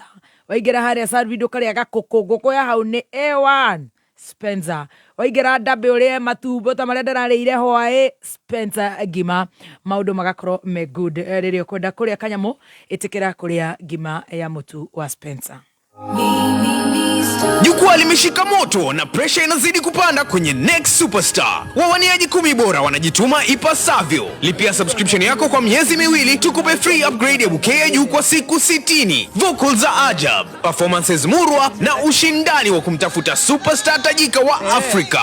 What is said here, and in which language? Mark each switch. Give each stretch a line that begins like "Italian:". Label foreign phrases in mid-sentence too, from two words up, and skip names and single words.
Kikuyu: Waingĩra harĩa Salvido karĩa gakũkũ ngũkũ ya hau nĩ A1 Spencer. Waingĩra ndabe ũrĩa matumbo ta marĩa ndararĩire hwaĩ Spencer ngima. Maũndũ magakorwo me good. Rĩrĩa ũkwenda kũrĩa kanyamũ ĩtĩkĩra kũrĩa ngima ya mũtu wa Spencer.
Swahili: Jukwaa limeshika moto na pressure inazidi kupanda kwenye Next Superstar. Wawaniaji 10 bora wanajituma ipasavyo. Lipia subscription yako kwa miezi 2 tukupe
English: free upgrade
Swahili: ya bouquet ya juu kwa siku 60. Vocals za ajab, performances murwa na ushindani wa kumtafuta superstar tajika wa Afrika.